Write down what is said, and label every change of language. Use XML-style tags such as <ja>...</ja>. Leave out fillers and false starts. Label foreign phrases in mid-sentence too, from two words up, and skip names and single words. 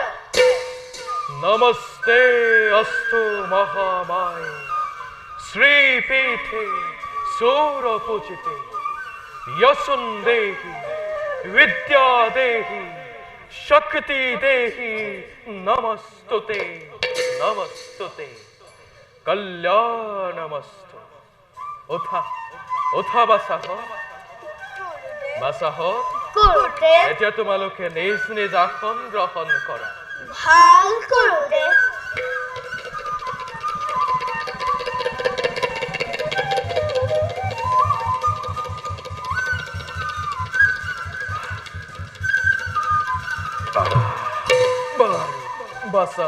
<sa>नमस्ते अस्तु महामाय श्रीपीठे सूरपूजिते यशुं देहि विद्या देहि शक्ति देहि नमस्तुते नमस्तुते कल्याणमस्तु</sa> <as>উঠা উঠা বাছা বাছা গুৰুদেৱ এতিয়া তোমালোকে নিজ নিজ আসন গ্ৰহণ কৰা। ভাল গুৰুদেৱ। বাসাহ</as>